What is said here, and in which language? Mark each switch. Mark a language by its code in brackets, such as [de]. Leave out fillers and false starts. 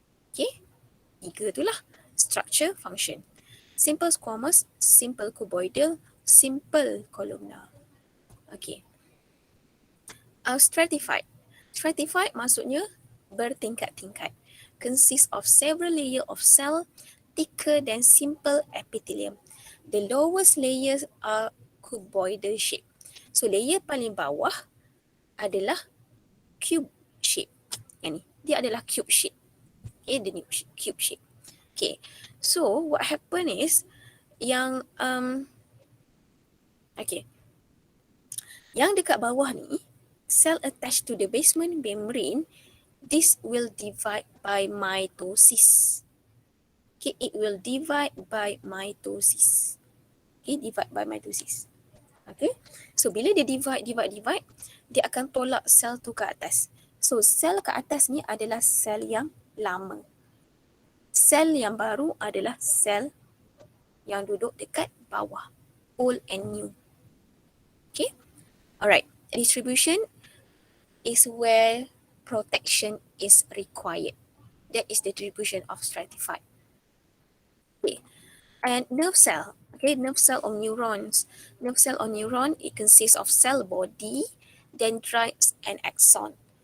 [en] Okay, [ms] tiga tu lah. [en] Structure, function. Simple squamous, simple cuboidal, simple columnar. Okay. Stratified. [ms] Stratified maksudnya bertingkat-tingkat. [en] Consists of several layers of cell thicker than simple epithelium. The lowest layers are cuboidal shape. [ms] So layer paling bawah adalah cube shape. Yang ni, dia adalah cube shape. [en] Okay, the cube shape. Okay, so what happen is [ms] yang yang dekat bawah ni, [en] cell attached to the basement membrane, this will divide by mitosis. Okay, it will divide by mitosis. Okay, divide by mitosis. [ms] Okay, so bila dia divide, dia akan tolak sel tu ke atas. So sel ke atas ni adalah sel yang lama. Sel yang baru adalah sel yang duduk dekat bawah. [en] Old and new. Okay, alright. Distribution is where protection is required. That is the distribution of stratified. Okay. And nerve cell. Okay, nerve cell or neurons. Nerve cell or neuron, it consists of cell body, dendrites, and axon.